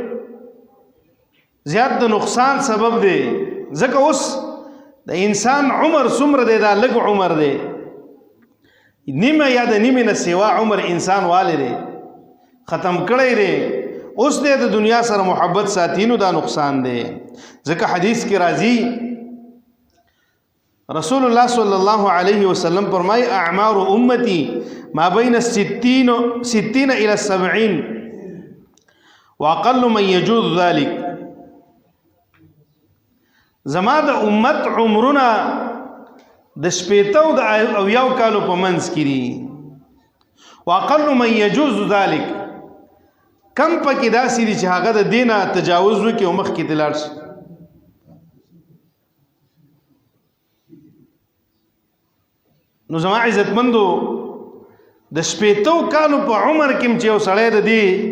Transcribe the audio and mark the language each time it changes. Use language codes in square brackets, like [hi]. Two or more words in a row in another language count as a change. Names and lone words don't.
[ps] زیات د نقصان سبب دی ځکه اوس د انسان عمر څومره دی دا لږ عمر دی نیمه یا د نیمې نه سیوا عمر انسان والی دی ختم کړی دی اوس دی د دنیا سره محبت ساتینو دا نقصان دی ځکه حدیث کې راځي رسول الله صلی الله علیه وسلم فرمای [ar] اعمار امتی ما بین 60 الى 70 واقل من يجوز ذلك [ps] زما د امت عمرونه د 80 او 90 کالو په منځ کې دي [ar] واقل من يجوز ذلك [ps] کم پکې داسې دي چې هغه د دینه تجاوز وکړي او مخکې ته لاړ شي نو زما عزتمندو د 80 کالو په عمر کې چې یو سړی د دې